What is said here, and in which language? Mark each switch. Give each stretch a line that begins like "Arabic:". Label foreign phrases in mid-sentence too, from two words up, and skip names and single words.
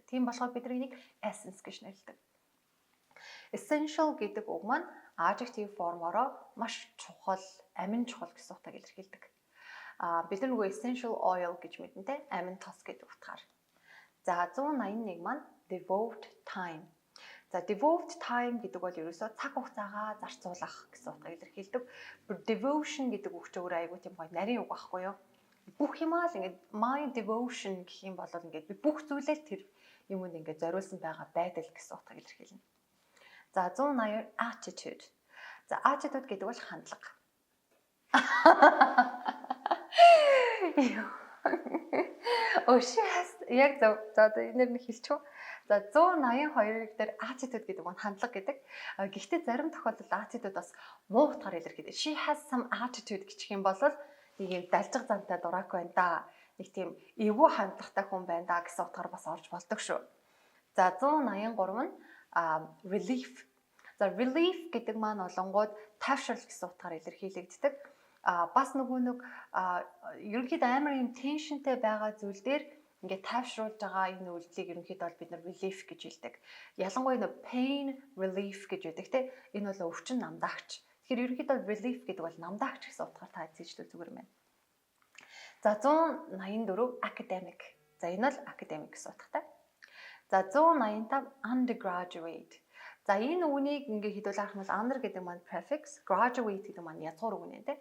Mongolian: Тийм болохоор бид нэг essence гэж нэрлэдэг. Essential гэдэг үг маань adjective формороо маш чухал, амин чухал гэсэн утгыг илэрхийлдэг. Бид нар нөгөө
English: essential oil
Mongolian: гэж мэднэ, амин тос гэдэг утгаар. За 181 маань
English: devote time.
Mongolian: За
English: devote time
Mongolian: гэдэг бол ерөөсөө цаг хугацаагаа зарцуулах гэсэн утгыг илэрхийлдэг. Devotion гэдэг үг ч өөр айгүй тийм гоё нарийн үг байхгүй юу? Бүх юмаа л ингээд
English: my devotion
Mongolian: гэх юм бол ингээд би бүх зүйлээ тэр юмд ингээд зориулсан байгаа байдал гэсэн утгыг илэрхийлнэ. За 180 attitude. За attitude гэдэг бол хандлага. Яг за энэ нэг хэлчихв. За 182 дээр attitude гэдэг нь хандлага гэдэг. Гэхдээ зарим тохиолдолд attitude бас муу утгаар илэрхийлдэг.
English: She has some attitude
Mongolian: гэх юм бол нэг юм далжиг зантай дурак байна да. Нэг тийм эвгүй хандлагатай хүн байна да гэсэн утгаар бас орж болдог шүү. За 183 нь relief. За relief гэдэг маань олонгууд тайвшрал гэсэн утгаар илэрхийлэгддэг. Бас нөгөө нэг ерөнхийдөө амар юм tensionтэй байгаа зүйл дээр ингээд тайвшруулж байгаа энэ үйлдэлийг ерөнхийдөө бол бид нар relief гэж хэлдэг. Ялангуяа энэ
English: pain relief
Mongolian: гэж байдаг те. Энэ бол өвчин намдаагч. Тэгэхээр ерөнхийдөө relief гэдэг бол намдаагч гэсэн утгаар та эзэлжлэх зүгээр юм байна. За 184 academic. За энэ бол academic гэсэн утгатай. За 185 undergraduate. За энэ үгнийг ингээ хэдүүл харах юм бол under гэдэг маань prefix, graduate гэдэг маань язгуур үг нэ тэ.